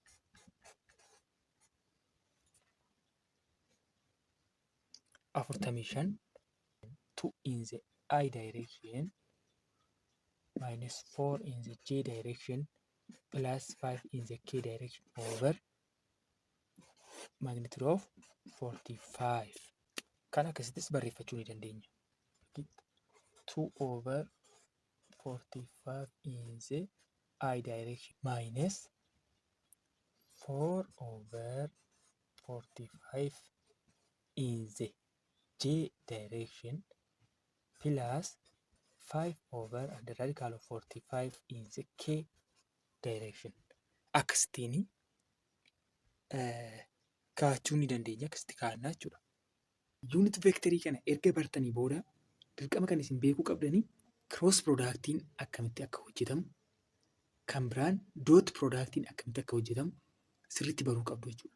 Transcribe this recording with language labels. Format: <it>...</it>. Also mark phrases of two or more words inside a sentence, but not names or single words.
<om>Afurtamii shan</om> <en>2 in the I direction minus 4 in the J direction plus 5 in the K direction over magnitude of 45.</en> <om>Kan akkasittis barreeffachuu ni dandeenya.</om> <en>2/45 in the I direction minus 4/45 in the J direction plus 5 and the radical of 45 in the K direction.</en> <om>Akkasitiin kaa'achuu ni dandeenya. Akkasitti kaa'annaa jechuudha.</om> <en>Unit vectorii</en> <om>kana erga bartanii booda dirqama kan isin beekuu qabdanii</om> <en>cross productiin</en> <om>akkamitti akka hojjetamu kan biraan</om> <en>dot productiin</en> <om>akkamitti akka hojjetamu sirriitti baruu qabdu jechuudha.</om>